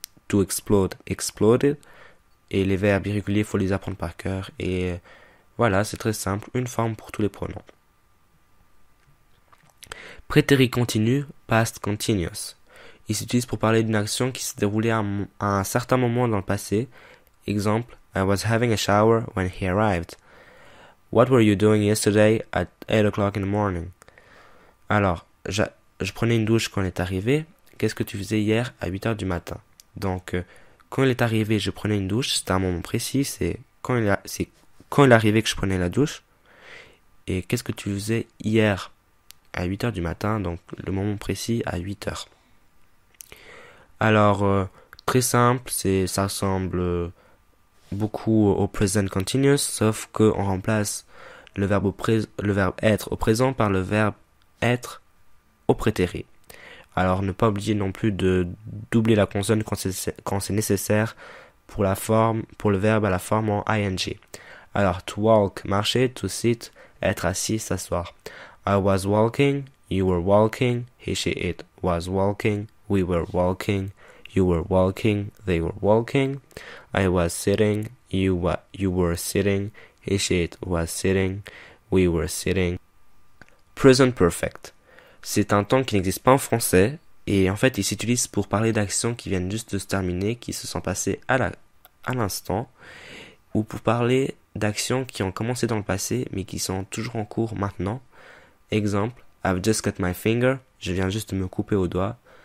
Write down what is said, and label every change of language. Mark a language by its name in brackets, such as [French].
[English] To explode, exploded. [French] Et les verbes irréguliers, il faut les apprendre par cœur. Et voilà, c'est très simple. Une forme pour tous les pronoms. Prétérit continu, past continuous. Il s'utilise pour parler d'une action qui s'est déroulée à un certain moment dans le passé. [English] Exemple, I was having a shower when he arrived. What were you doing yesterday at 8 o'clock in the morning? [French] Alors, je prenais une douche quand il est arrivé. Qu'est-ce que tu faisais hier à 8 heures du matin? Donc, quand il est arrivé, je prenais une douche. C'était un moment précis. C'est quand il est arrivé que je prenais la douche. Et qu'est-ce que tu faisais hier à 8 heures du matin? Donc, le moment précis à 8 heures. Alors, très simple. Ça ressemble beaucoup au present continuous, sauf qu'on remplace le verbe être au présent par le verbe être au prétérit. Alors ne pas oublier non plus de doubler la consonne quand c'est nécessaire pour le verbe à la forme en ing. Alors [English] to walk, [French] marcher, [English] to sit, [French] être assis, s'asseoir. [English] I was walking, you were walking, he, she, it was walking, we were walking, you were walking, they were walking. I was sitting, you were sitting, he, she, it was sitting, we were sitting. Present perfect. [French] C'est un temps qui n'existe pas en français et en fait il s'utilise pour parler d'actions qui viennent juste de se terminer, qui se sont passées à l'instant, ou pour parler d'actions qui ont commencé dans le passé mais qui sont toujours en cours maintenant. Exemple, [English] I've just cut my finger, [French] je viens juste de me couper au doigt.